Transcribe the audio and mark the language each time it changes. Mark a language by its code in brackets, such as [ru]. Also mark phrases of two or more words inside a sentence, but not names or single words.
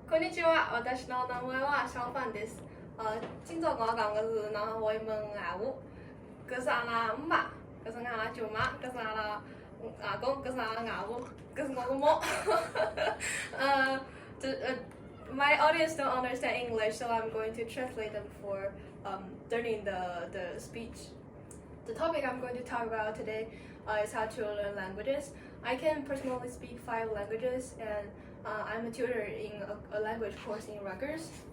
[ja] こんにちは。私の名前は小范です。 [zh] 今朝我讲的是呢，我们阿母，这是阿拉妈，这是阿拉舅妈，这是阿拉阿公，这是阿拉阿母，这是我的猫。 [en] My audience don't understand English, so I'm going to translate them for learning the speech. The topic I'm going to talk about today is how to learn languages. I can personally speak 5 languages, and I'm a tutor in a language course in Rutgers.